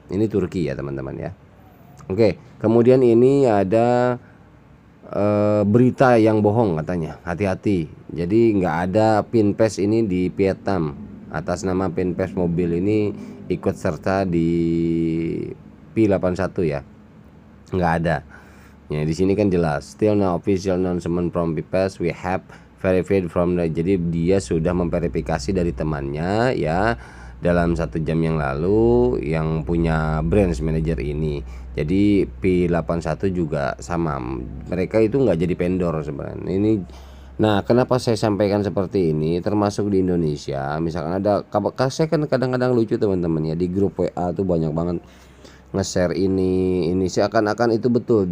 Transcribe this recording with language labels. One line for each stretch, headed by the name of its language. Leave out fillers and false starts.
Indonesian: Ini Turki ya teman-teman ya. Oke, kemudian ini ada berita yang bohong katanya, hati-hati. Jadi nggak ada Pinpes ini di Vietnam, atas nama Pinpes mobil ini ikut serta di P81 ya, nggak ada. Ya di sini kan jelas,
English: still no official announcement from Pinpes, we have verified from the.
Indonesian: Jadi dia sudah memverifikasi dari temannya ya dalam 1 jam yang lalu yang punya branch manager ini. Jadi P81 juga sama, mereka itu nggak jadi vendor sebenarnya ini. Nah kenapa saya sampaikan seperti ini, termasuk di Indonesia misalkan ada, saya kan kadang-kadang lucu teman-teman ya, di grup WA tuh banyak banget nge-share ini seakan-akan itu betul.